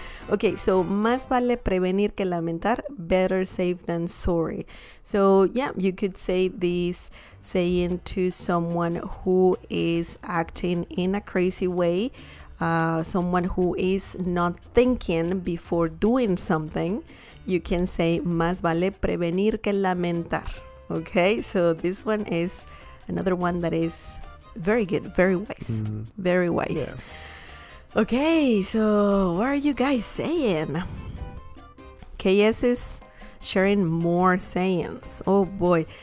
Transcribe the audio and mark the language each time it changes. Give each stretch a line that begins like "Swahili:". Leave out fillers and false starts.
English: Okay, so
Spanish: más vale prevenir que lamentar,
English: better safe than sorry. So yeah, you could say this saying to someone who is acting in a crazy way, someone who is not thinking before doing something. You can say
Spanish: más vale prevenir que lamentar.
English: Okay, so this one is another one that is very good, very wise, very wise. Yeah. Okay, so what are you guys saying? KS is sharing more sayings. Oh boy.